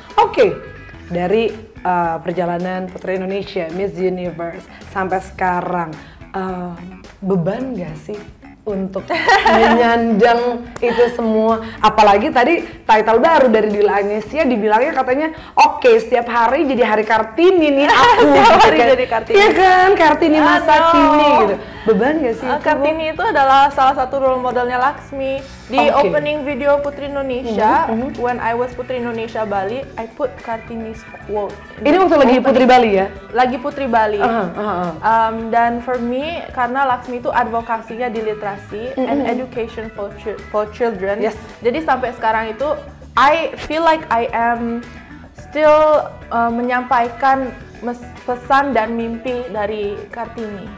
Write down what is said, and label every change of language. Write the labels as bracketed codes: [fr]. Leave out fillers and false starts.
[id] Oke, dari perjalanan Putri Indonesia, Miss Universe sampai sekarang, beban gak sih untuk menyandang itu semua? Apalagi tadi title baru dari Dila Agnesia dibilangnya katanya oke, setiap hari jadi Hari Kartini nih aku. Setiap hari jadi Kartini. Iya kan, Kartini masa kini gitu. Beban gak sih itu? Kartini itu adalah salah satu role modelnya Laksmi. Di [en] opening video Putri Indonesia, when I was Putri Indonesia Bali, I put Kartini's quote. [id] Ini waktu lagi Putri Bali ya? Lagi Putri Bali. Dan for me, karena Laksmi itu advokasinya di literasi [en] and education for children. Yes. [id] Jadi sampai sekarang itu, [en] I feel like I am still [id] menyampaikan pesan dan mimpi dari Kartini.